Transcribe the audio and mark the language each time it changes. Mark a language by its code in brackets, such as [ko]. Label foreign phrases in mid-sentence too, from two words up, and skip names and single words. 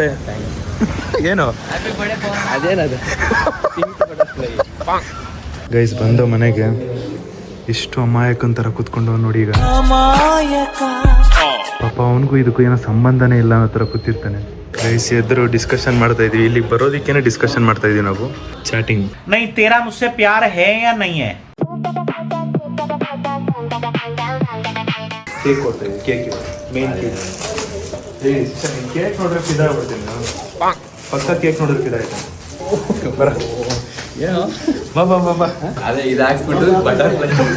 [kn] ಏನು ಅದೇನದು ಗೈಸ್? ಬಂದು ಮನೆಗೆ ಇಷ್ಟು ಅಮಾಯಕಂತರ ಕೂತ್ಕೊಂಡು ನೋಡಿ. ಈಗ ಪಾಪ ಅವನಿಗೂ ಇದಕ್ಕೂ ಏನೋ ಸಂಬಂಧನೇ ಇಲ್ಲ ಅನ್ನೋ ಥರ ಕೂತಿರ್ತಾನೆ. ಗೈಸ್ ಎದ್ರು ಡಿಸ್ಕಷನ್ ಮಾಡ್ತಾ ಇದೀವಿ. ಇಲ್ಲಿಗೆ ಬರೋದಕ್ಕೇನೆ ಡಿಸ್ಕಷನ್ ಮಾಡ್ತಾ ಇದೀವಿ ನಾವು. ಚಾಟಿಂಗ್. [hi] नहीं तेरा मुझसे प्यार है या नहीं है? [kn] ಕೇಕ್ ಕೊಡ್ತಾ ಇದೀವಿ. ಕೇಕ್ ಮೇನ್ ಕೇಕ್. ಕೇಕ್ ನೋಡ್ರೆ ಫಿದಾ ಆಗ್ಬಿಡ್ತೀನಿ ನಾನು. ಪಕ್ಕ ಕೇಕ್ ನೋಡ್ರೆ ಫಿದಾ ಆಯ್ತಾ? ಬರ ಬಾ. ಅದೇ ಇದು ಹಾಕ್ಬಿಟ್ಟು ಬಟರ್ಫ್ಲೈ